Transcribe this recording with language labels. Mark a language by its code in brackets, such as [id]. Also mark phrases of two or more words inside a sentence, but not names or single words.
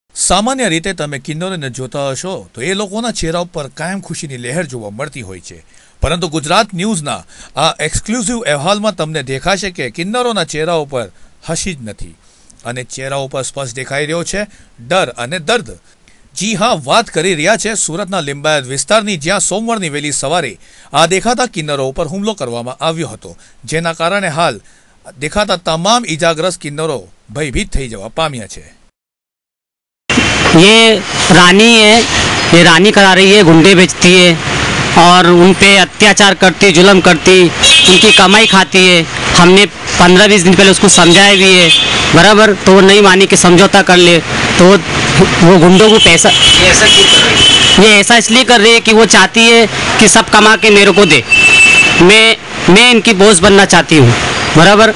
[gu] સામાન્ય રીતે તમે કિન્નરોને જોતા હશો તો એ લોકોના ચહેરા પર કાયમ ખુશીની લહેર જોવા મળતી હોય છે, પરંતુ ગુજરાત ન્યૂઝના આ એક્સક્લૂસિવ અહેવાલમાં તમને દેખાશે કે કિન્નરોના ચહેરા પર હસી જ નથી અને ચહેરા પર સ્પષ્ટ દેખાઈ રહ્યો છે ડર અને દર્દ। જી હાં, વાત કરી રહ્યા છે સુરતના લિંબાયત વિસ્તારની, જ્યાં સોમવારની વહેલી સવારે આ દેખાતા કિન્નરો પર હુમલો કરવામાં આવ્યો હતો, જેના કારણે હાલ દેખાતા તમામ ઇજાગ્રસ્ત કિન્નરો ભયભીત થઈ જવા પામ્યા છે। [hi] ये रानी है, ये रानी करा रही है, गुंडे बेचती है और उन पे अत्याचार करती, जुल्म करती, उनकी कमाई खाती है। हमने 15-20 दिन पहले उसको समझाया भी है बराबर, तो वो नहीं मानी कि समझौता कर ले, तो वो गुंडों को पैसा ये ऐसा इसलिए कर रही है कि वो चाहती है कि सब कमा के मेरे को दे, मैं इनकी बॉस बनना चाहती हूँ बराबर।